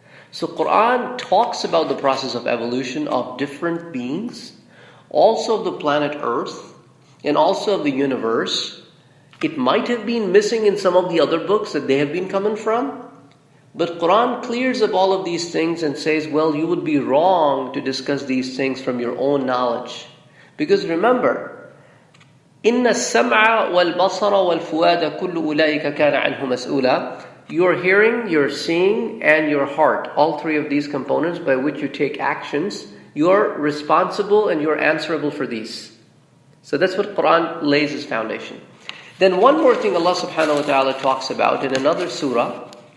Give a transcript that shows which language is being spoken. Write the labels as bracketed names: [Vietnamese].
[English] So Quran talks about the process of evolution of different beings, also of the planet Earth, and also of the universe. It might have been missing in some of the other books that they have been coming from, but Quran clears up all of these things and says, well, you would be wrong to discuss these things from your own knowledge. Because remember, [Arabic] إِنَّ السَّمْعَ وَالْبَصَرَ وَالْفُؤَادَ كُلُّ أُولَٰئِكَ كَانَ عَنْهُ مَسْئُولًا. [English] Your hearing, your seeing, and your heart, all three of these components by which you take actions, you're responsible and you're answerable for these. So that's what Quran lays as foundation. Then one more thing Allah subhanahu wa ta'ala talks about in another surah.